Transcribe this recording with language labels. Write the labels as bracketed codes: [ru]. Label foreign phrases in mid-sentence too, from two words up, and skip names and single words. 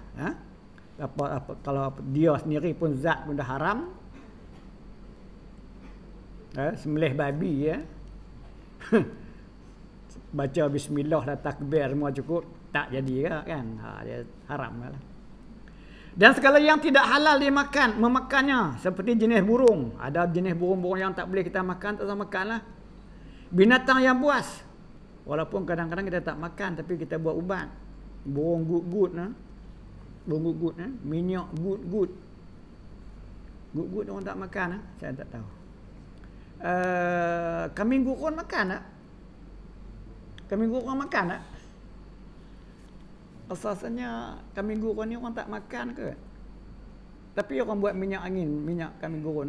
[ms] Kalau dia sendiri pun zat pun dah haram, sembelih babi, baca bismillah dan takbir semua cukup, tak jadi kan, dia haram lah. Dan segala yang tidak halal dimakan, memakannya, seperti jenis burung. Ada jenis burung-burung yang tak boleh kita makan, tak usah makan lah. Binatang yang buas, walaupun kadang-kadang kita tak makan, tapi kita buat ubat. Burung gut-gut, burung gut-gut, minyak gut-gut. Gut-gut orang tak makan, saya tak tahu. Kambing gurun makan tak? Kambing gurun makan tak? Asalnya kambing gurun ni orang tak makan ke? Tapi orang buat minyak angin, minyak kambing gurun.